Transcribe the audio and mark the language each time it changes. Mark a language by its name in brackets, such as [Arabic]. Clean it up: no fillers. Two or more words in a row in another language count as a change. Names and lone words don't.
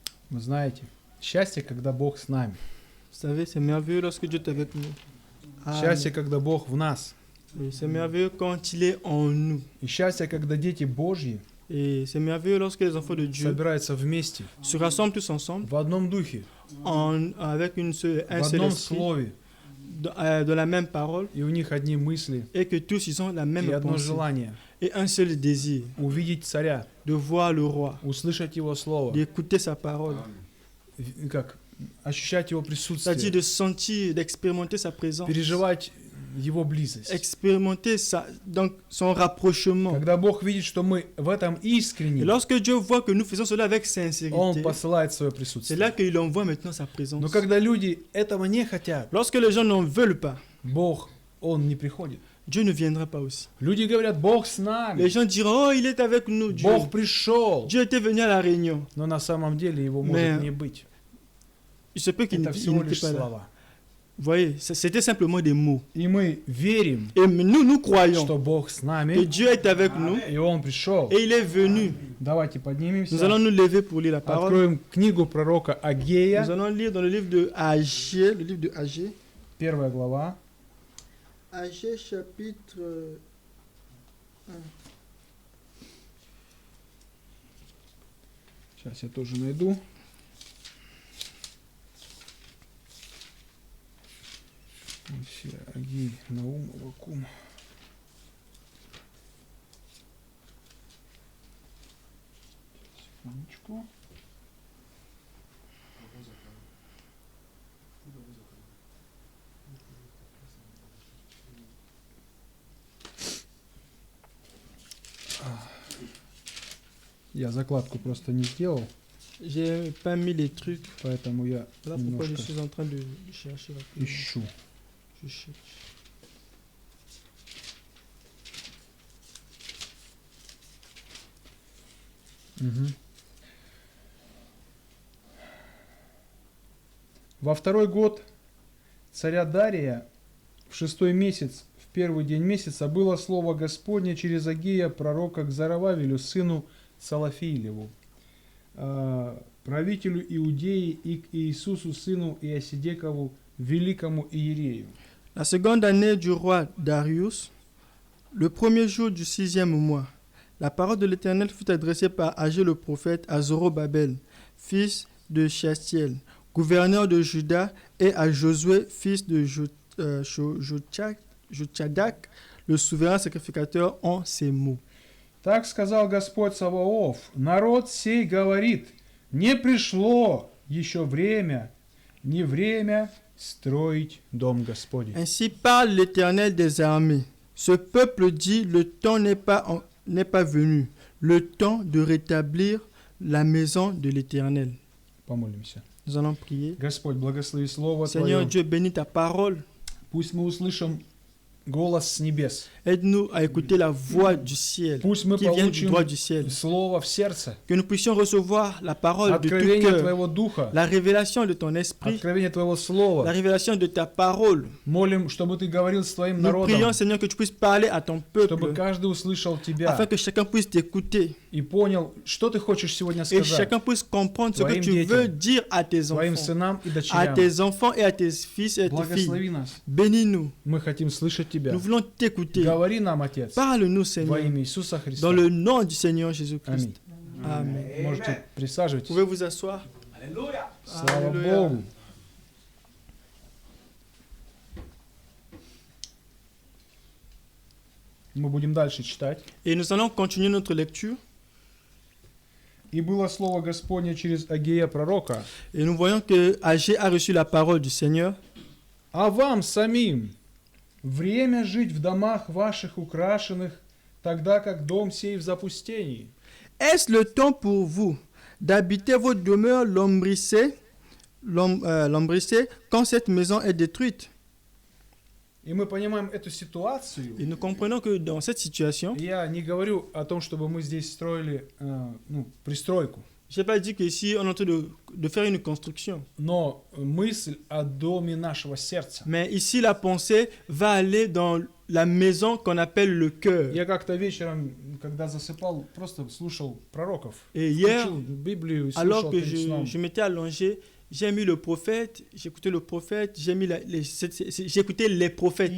[Russian] Вы знаете, счастье, когда Бог с нами. [French] Vous savez, c'est merveilleux lorsque Dieu est avec nous. [Russian] Счастье, когда Бог в нас. [French] Et c'est merveilleux quand il est en nous. [Russian] И счастье, когда дети Божьи [French] Et c'est merveilleux lorsque les enfants de Dieu [Russian] собираются вместе, [French] se rassemblent tous ensemble [Russian] в одном духе, [French] avec un [Russian] в [French] seul [Russian] одном [French] esprit, [Russian] слове, [French] de la même parole, [Russian] и у них одни мысли [French] et que tous ils ont la [Russian] и [French] même [Russian] одно [French] pensée [Russian] желание [French] et un seul désir [Russian] увидеть царя, [French] de voir le roi, [Russian] услышать его слово, [French] d'écouter sa parole, [Russian] как ощущать его [French] c'est-à-dire [Russian] присутствие, [French] de sentir, d'expérimenter sa présence, [Russian] переживать его близость. [French] expérimenter donc son rapprochement. [Russian] Когда Бог видит, что мы в этом [French] Et [Russian] искренни, [French] lorsque Dieu voit que nous faisons cela avec [Russian] Он [French] sincérité, [Russian] посылает свое [French] c'est [Russian] присутствие. [French] là qu'il envoie maintenant sa [Russian] Но [French] présence. [Russian] когда люди этого не хотят, [French] Lorsque les gens n'en veulent pas, [Russian] Бог, Он не приходит. [French] Dieu ne viendra pas aussi. [Russian] Люди говорят, Бог с [French] Les [Russian] нами, [French] gens diront, oh, il est avec nous, Dieu. [Russian] Бог пришел. [French] Dieu était venu à la réunion. [Russian] Но на самом деле его может [French] Mais [Russian] не быть. [French] Il se peut qu'il [Russian] Это всего [French] n'était [Russian] лишь [French] pas là. [Russian] слова. [French] Vous voyez, c'était simplement des mots. [Russian] И мы верим, [French] Et nous croyons [Russian] что Бог с [French] que [Russian] нами, [French] Dieu est avec nous [Russian] и Он пришел. [French] et il est venu. [Russian] Давайте [French] Nous [Russian] поднимемся. [French] allons nous lever pour lire la parole. [Russian] Откроем книгу пророка Агея, [French] Nous allons lire dans le livre de Agé, le livre de Agé. [Russian] 1 глава. [French] Agé chapitre 1. [Russian] Сейчас я тоже найду. Агей, Наум, Авакум. Секундочку. Я закладку просто не сделал, [French] J'ai pas mis les trucs. [Russian] поэтому я [French] Voilà pourquoi je [Russian] немножко [French] suis en train de chercher. rapidement. [Russian] ищу. [French] Je cherche. Мгм. [Russian] Во второй год царя Дария, в 6-й месяц, в первый день месяца, было слово Господне через Агея, пророка, к Зарававелю, сыну Салафиилеву, правителю Иудеи, и к Иисусу, сыну Иосидекову, великому иерею. [French] La seconde année du roi Darius, le premier jour du 6e mois, la parole de l'Éternel fut adressée par Agé le prophète à Zorobabel, fils de Shealtiel, gouverneur de Juda, et à Josué, fils de Jotchadak, le souverain sacrificateur, en ces mots. [Russian] Так сказал Господь Саваоф, народ сей говорит, не пришло еще время, не время строить дом Господень. [French] Ainsi parle l'Éternel des armées. Ce peuple dit, le temps n'est pas venu, le temps de rétablir la maison de l'Éternel. [Russian] Помолимся. [French] Nous allons prier. [Russian] Господь, благослови Слово [French] Seigneur [Russian] Твое. [French] Dieu, bénis ta parole. [Russian] Пусть мы услышим голос с небес. [French] Aide-nous à écouter la voix du ciel, [Russian] Пусть мы [French] qui vient du [Russian] получим [French] droit du ciel. [Russian] Слово в сердце. [French] Que nous puissions recevoir la parole de tout [Russian] Откровение [French] cœur, [Russian] Твоего Духа. [French] la révélation de ton esprit, [Russian] Откровение Твоего [French] la [Russian] Слова. [French] révélation de ta parole. [Russian] Молим, чтобы Ты говорил с Твоим [French] Nous prions, [Russian] народом. [French] Seigneur, que tu puisses parler à ton [Russian] Чтобы [French] peuple, [Russian] каждый услышал Тебя. [French] afin que chacun puisse t'écouter [Russian] И понял, что Ты хочешь сегодня [French] et [Russian] сказать. [French] chacun puisse comprendre ce que [Russian] Твоим [French] tu [Russian] детям, [French] veux dire à tes [Russian] Твоим [French] enfants, [Russian] сынам и [French] à [Russian] дочерям. [French] tes enfants et à tes fils et à tes filles. [Russian] Благослови нас. [French] Bénis-nous. [Russian] Мы хотим слышать Тебя. [French] Nous voulons t'écouter. [Russian] Говори нам, Отец, [French] Parle-nous, [Russian] во [French] Seigneur, [Russian] имя Иисуса Христа. [French] dans le nom du Seigneur Jésus-Christ. [Russian] Аминь. [French] Amen. [Russian] Можете присаживайтесь. [French] Pouvez vous asseoir. [Russian] Слава Аллилуйя. Богу. Мы будем дальше читать. [French] Et nous allons continuer notre lecture. [Russian] «И было слово Господне через Агея пророка, [French] Et nous voyons que Agé a reçu la parole du Seigneur. [Russian] а вам самим время жить в домах ваших украшенных, тогда как дом сей в запустении. [French] Est-ce le temps pour vous d'habiter vos demeures lambrissées quand cette maison est détruite? [Russian] И мы понимаем эту ситуацию. [French] Et nous comprenons que dans cette situation, [Russian] Я не говорю о том, чтобы мы здесь строили пристройку. [French] Je n'ai pas dit qu'ici, on est en train de faire une construction. [Russian] Но мысль о доме нашего сердца. [French] Mais ici, la pensée va aller dans la maison qu'on appelle le cœur. [Russian] Я как-то вечером, когда засыпал, просто слушал пророков. [French] Et hier, [Russian] Учил Библию и [French] alors [Russian] слушал [French] que [Russian] перед сном. [French] je m'étais allongé, j'ai mis le prophète, j'ai écouté le prophète, j'ai écouté les prophètes.